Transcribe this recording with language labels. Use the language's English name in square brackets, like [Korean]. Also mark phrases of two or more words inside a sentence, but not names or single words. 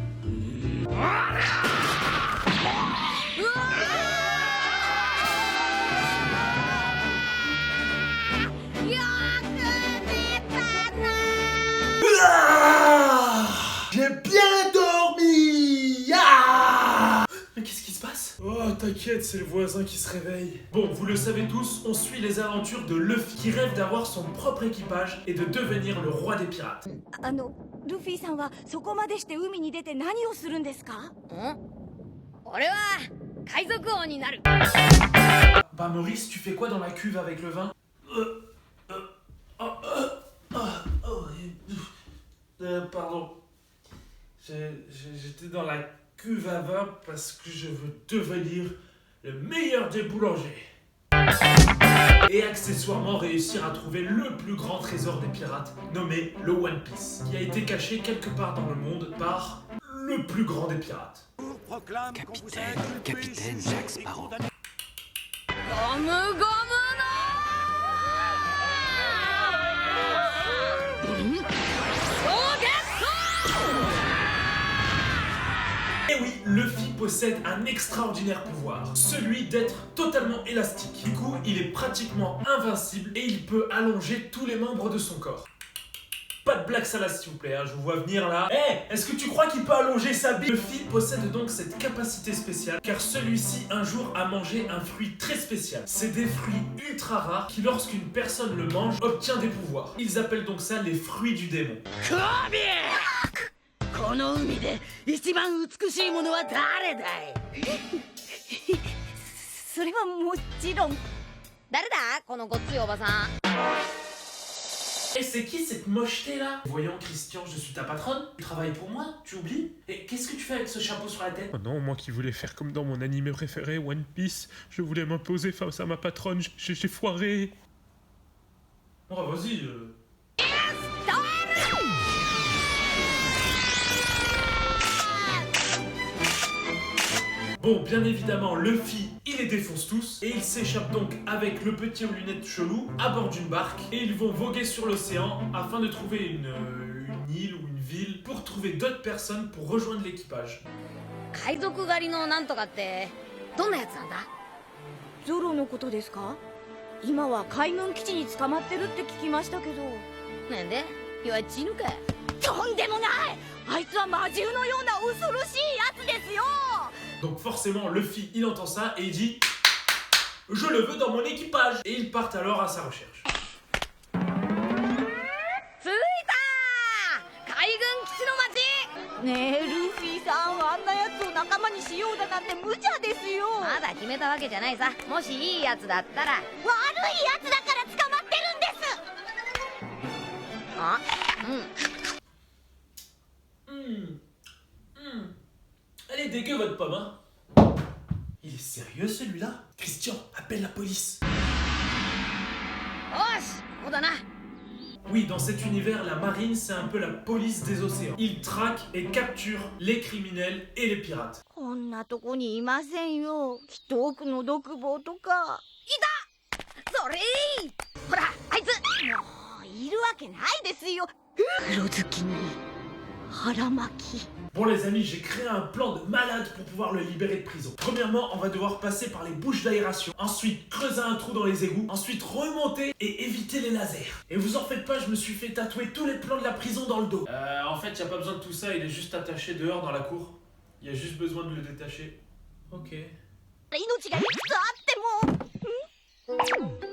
[French] J'ai bien dormi. Ah, mais qu'est-ce qui se passe? Oh, t'inquiète, c'est le voisin qui se réveille. Bon, vous le savez tous, on suit les aventures de Luffy qui rêve d'avoir son propre équipage et de devenir le roi des pirates. [Japanese] ルフィさんはそこまでして海に出て何をするんですか？俺は海賊王になる。 [French] Bah Maurice, tu fais quoi dans la cuve avec le vin? Pardon. J'étais dans la cuve à vin parce que je veux devenir le meilleur des boulangers. Et accessoirement réussir à trouver le plus grand trésor des pirates, nommé le One Piece, qui a été caché quelque part dans le monde par le plus grand des pirates. Capitaine Jack Sparrow. [Japanese] ゴムゴムの [French] Et oui, Luffy possède un extraordinaire pouvoir, celui d'être totalement élastique. Du coup, il est pratiquement invincible et il peut allonger tous les membres de son corps. Pas de blague salace s'il vous plaît, hein, je vous vois venir là. Eh, est-ce que tu crois qu'il peut allonger sa bite? Luffy possède donc cette capacité spéciale car celui-ci un jour a mangé un fruit très spécial. C'est des fruits ultra rares qui lorsqu'une personne le mange obtient des pouvoirs. Ils appellent donc ça les fruits du démon. [Japanese] この海で一番美しいものは誰だい？それはもちろん。誰だこのごっついおばさん。 [French] Et c'est qui cette mocheté là? Voyons Christian, je suis ta patronne. Tu travailles pour moi? Tu oublies? Et qu'est-ce que tu fais avec ce chapeau sur la tête? Oh non, moi qui voulais faire comme dans mon animé préféré, One Piece, je voulais m'imposer face à ma patronne, j'ai foiré. Oh vas-y. Bon, bien évidemment, Luffy, il les défonce tous et il s'échappe donc avec le petit aux lunettes chelou à bord d'une barque et ils vont voguer sur l'océan afin de trouver une île ou une ville pour trouver d'autres personnes pour rejoindre l'équipage. [Japanese] 海賊狩りのなんとかってどんなやつなんだ？ゾロのことですか？今は海軍基地に捕まってるって聞きましたけど。なんで？弱っちいのか？とんでもない！あいつは魔獣のような恐ろしいやつですよ！ [French] Donc forcément, Luffy, il entend ça et il dit « Je le veux dans mon équipage !» Et ils partent alors à sa recherche. [Japanese] 着いた！海軍基地の町！ねえルフィさん、あんなやつを仲間にしようだなんて無茶ですよ。まだ決めたわけじゃないさ。もしいいやつだったら。悪いやつだから捕まってるんです。あ、 [French] Elle est dégueu votre pomme, hein? Il est sérieux celui-là? Christian, appelle la police. [Japanese] よし、ここだな。 [French] Oui, dans cet univers, la marine, c'est un peu la police des océans. Ils traquent et capturent les criminels et les pirates. [Japanese] こんなとこにいませんよ。きっと奥の独房とか。それいい！ほら、あいつ！もういるわけないですよ。黒ずきに腹巻き。 [French] Bon les amis, j'ai créé un plan de malade pour pouvoir le libérer de prison. Premièrement, on va devoir passer par les bouches d'aération, ensuite creuser un trou dans les égouts, ensuite remonter et éviter les lasers. Et vous en faites pas, je me suis fait tatouer tous les plans de la prison dans le dos. En fait, y a pas besoin de tout ça, il est juste attaché dehors dans la cour. Il y a juste besoin de le détacher. Ok. [Japanese] 命がいくつあっても。